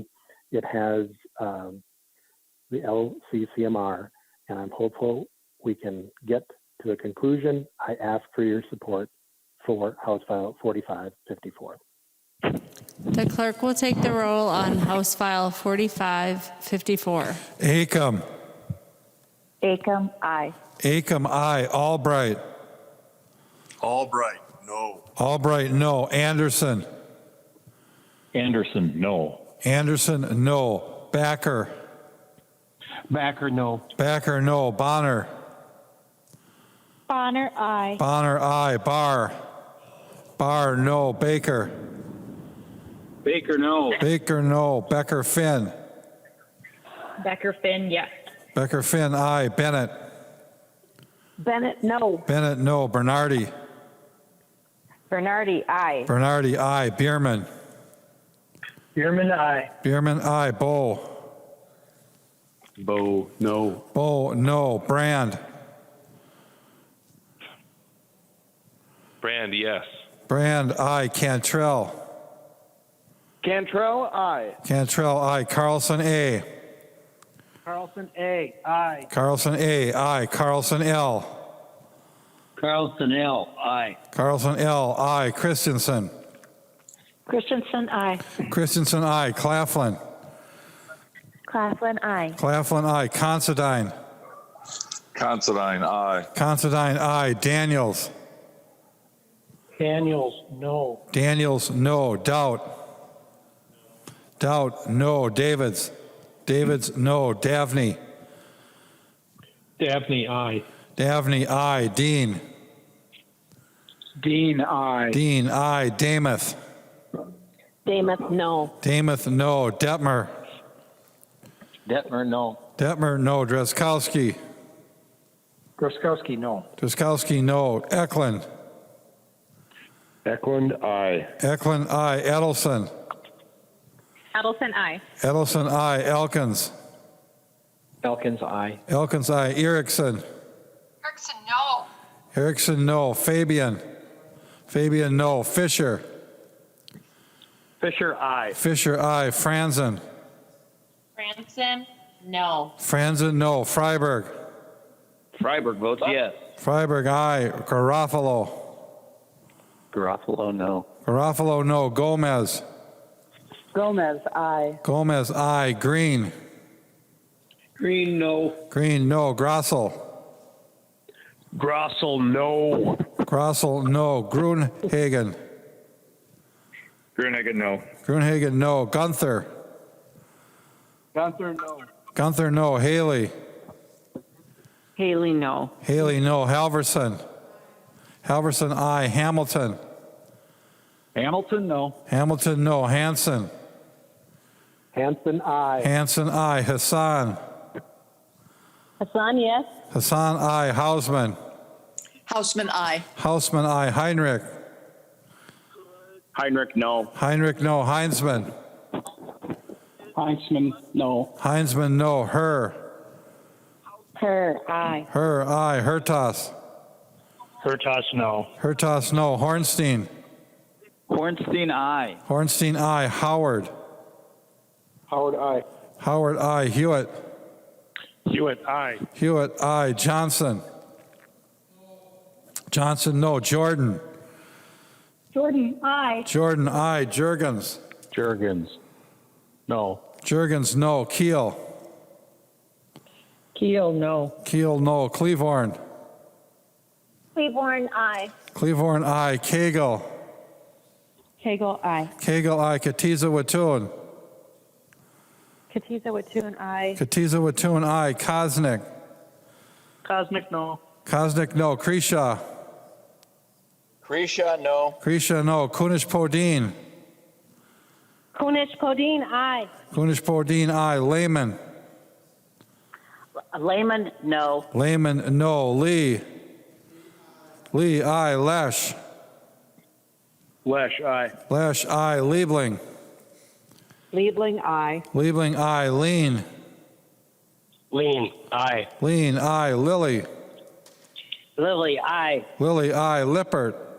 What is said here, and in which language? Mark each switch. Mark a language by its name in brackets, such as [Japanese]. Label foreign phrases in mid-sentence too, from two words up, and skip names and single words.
[English] It has the LCCMR, and I'm hopeful we can get to a conclusion. I ask for your support for House File 4554. The clerk will take the roll on House File 4554. Acom. Acom, aye. Acom, aye. Albright. Albright, no. Albright, no. Anderson. Anderson, no. Anderson, no. Backer. Backer, no. Backer, no. Bonner. Bonner, aye. Bonner, aye. Barr. Barr, no. Baker. Baker, no. Baker, no. Becker, Finn. Becker, Finn, yes. Becker, Finn, aye. Bennett. Bennett, no. Bennett, no. Bernardi. Bernardi, aye. Bernardi, aye. Bierman. Bierman, aye. Bierman, aye. Bow. Bo, no. Bow, no. Brand. Brand, yes. Brand, aye. Cantrell. Cantrell, aye. Cantrell, aye. Carlson, A. Carlson, A, aye. Carlson, A, aye. Carlson, L. Carlson, L, aye. Carlson, L, aye. Christensen. Christensen, aye. Christensen, aye. Claflin. Claflin, aye. Claflin, aye. Considine. Considine, aye. Considine, aye. Daniels. Daniels, no. Daniels, no. Doubt. Doubt, no. Davids. Davids, no. Davney. Dabney, aye. Davney, aye. Dean. Dean, aye. Dean, aye. Damath. Damath, no. Damath, no. Detmer. Detmer, no. Detmer, no. Drazkowski. Groskowski, no. Drazkowski, no. Eklund. Eklund, aye. Eklund, aye. Edelson. Edelson, aye. Edelson, aye. Elkins. Elkins, aye. Elkins, aye. Erickson. Erickson, no. Erickson, no. Fabian. Fabian, no. Fisher. Fisher, aye. Fisher, aye. Franzen. Franson, no. Franzen, no. Freiberg. Freiberg votes yes. Freiberg, aye. Garofalo. Garofalo, no. Garofalo, no. Gomez. Gomez, aye. Gomez, aye. Green. Green, no. Green, no. Grossel. Grossel, no. Grossel, no. Grunhagen. Grunehagen, no. Grunhagen, no. Gunther. Gunther, no. Gunther, no. Haley. Haley, no. Haley, no. Halverson. Halverson, aye. Hamilton. Hamilton, no. Hamilton, no. Hansen. Hansen, aye. Hansen, aye. Hassan. Hassan, yes. Hassan, aye. Hausman. Houseman, aye. Hausman, aye. Heinrich. Heinrich, no. Heinrich, no. Heinzman. Heinzman, no. Heinzman, no. Her, aye. Her, aye. Hertas. Hertas, no. Hertas, no. Hornstein. Hornstein, aye. Hornstein, aye. Howard. Howard, aye. Howard, aye. Hewitt. Hewitt, aye. Hewitt, aye. Johnson. Johnson, no. Jordan. Jordan, aye. Jordan, aye. Jurgens. Jurgens, no. Jurgens, no. Keel. Keel, no. Keel, no. Cleavorn. Cleaborn, aye. Cleavorn, aye. Cagle. Kegel, aye. Cagle, aye. Katiza Watun. Katiza Watun, aye. Katiza Watun, aye. Kosnick. Cosmic, no. Kosnick, no. Kresha. Kresha, no. Kresha, no. Kunish Podine. Kunish Podine, aye. Kunish Podine, aye. Lehman. Lehman, no. Lehman, no. Lee. Lee, aye. Lesh. Lesh, aye. Lesh, aye. Liebling. Liebling, aye. Liebling, aye. Lean. Lean, aye. Lean, aye. Lilly. Lily, aye. Lilly, aye. Lippert.